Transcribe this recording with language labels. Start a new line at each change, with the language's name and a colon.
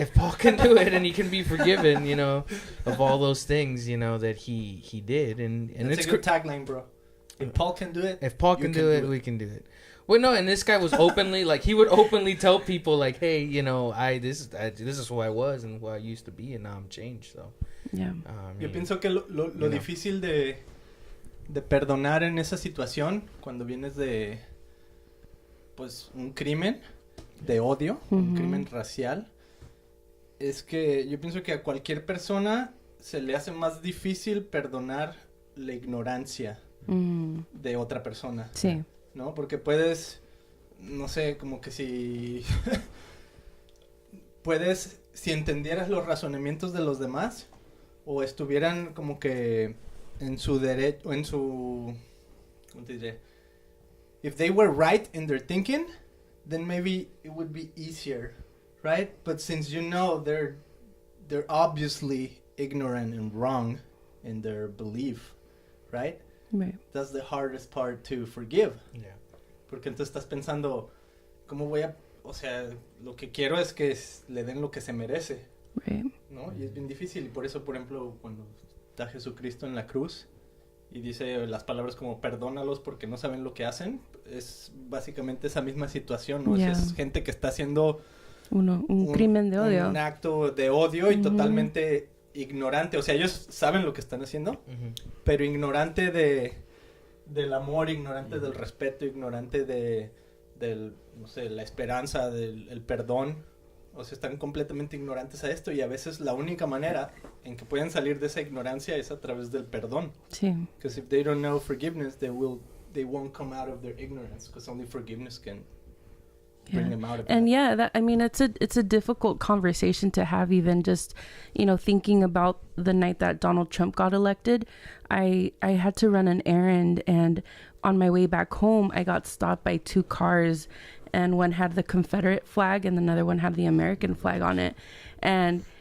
English: If Paul can do it and he can be forgiven, you know, of all those things, you know, that he did, and it's a good tagline, bro. If Paul can do it, we can do it. Well, no, and this guy was openly like, he would openly tell people like, hey, you know, this is who I was and who I used to be, and now I'm changed. So yeah.
Spanish: Yo pienso que lo difícil de perdonar en esa situación, cuando vienes de, pues, un crimen de odio, un crimen racial, es que yo pienso que a cualquier persona se le hace más difícil perdonar la ignorancia de otra persona. Sí. ¿No? Porque puedes, no sé, como que si si entendieras los razonamientos de los demás, o estuvieran como que en su derecho, en su, ¿cómo te diré?
English: If they were right in their thinking, then maybe it would be easier, right? But since you know they're obviously ignorant and wrong in their belief, right? Right. That's the hardest part to forgive. Yeah.
Spanish: Porque entonces estás pensando, ¿cómo voy a...? O sea, lo que quiero es que le den lo que se merece.
English: Right.
Spanish: ¿No? Y es bien difícil. Y por eso, por ejemplo, cuando está Jesucristo en la cruz y dice las palabras como perdónalos porque no saben lo que hacen, es básicamente esa misma situación, ¿no?
English: Yeah.
Spanish: Es gente que está haciendo un crimen de odio. Un acto de odio y totalmente ignorante. O sea, ellos saben lo que están haciendo, pero ignorante del amor, ignorante del respeto, ignorante del, no sé, la esperanza, el perdón. O sea, están completamente ignorantes a esto, y a veces la única manera en que pueden salir de esa ignorancia es a través del perdón. Sí.
English: Because if they don't know forgiveness, they won't come out of their ignorance, because only forgiveness can bring them out of it. And yeah, I mean, it's a difficult conversation to have, even just, you know, thinking about the night that Donald Trump got elected. I had to run an errand, and on my way back home, I got stopped by 2 cars, and one had the Confederate flag and another one had the American flag on it. And,